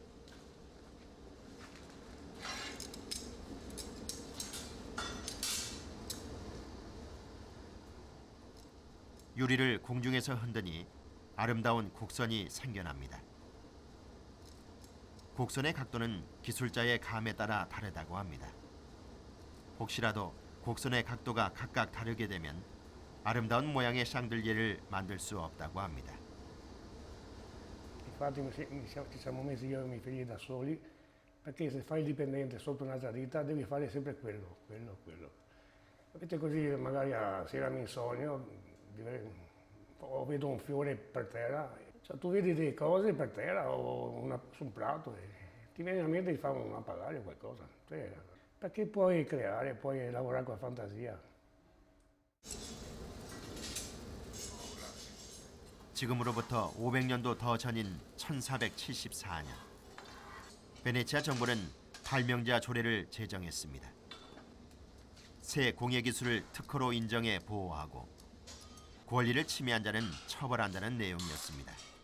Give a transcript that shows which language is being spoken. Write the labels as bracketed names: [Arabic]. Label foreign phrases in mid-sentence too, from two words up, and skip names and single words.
[Korean] 유리를 공중에서 흔드니 아름다운 곡선이 생겨납니다. 곡선의 각도는 기술자의 감에 따라 다르다고 합니다. 혹시라도 곡선의 각도가 각각 다르게 되면 아름다운 모양의 샹들리에를 만들 수 없다고 합니다. [Italian] Infatti ci siamo messi io e i miei figli da soli, perché se fai il dipendente sotto una giarrita devi fare sempre quello. Perché così magari a sera mi insonno, o vedo un fiore per terra, cioè, tu vedi delle cose per terra o su un prato e ti viene in mente di fare un papagaio o qualcosa. Cioè, perché puoi creare, puoi lavorare con la fantasia. [Korean] 지금으로부터 500년도 더 전인 1474년 베네치아 정부는 발명자 조례를 제정했습니다. 새 공예 기술을 특허로 인정해 보호하고 권리를 침해한 자는 처벌한다는 내용이었습니다.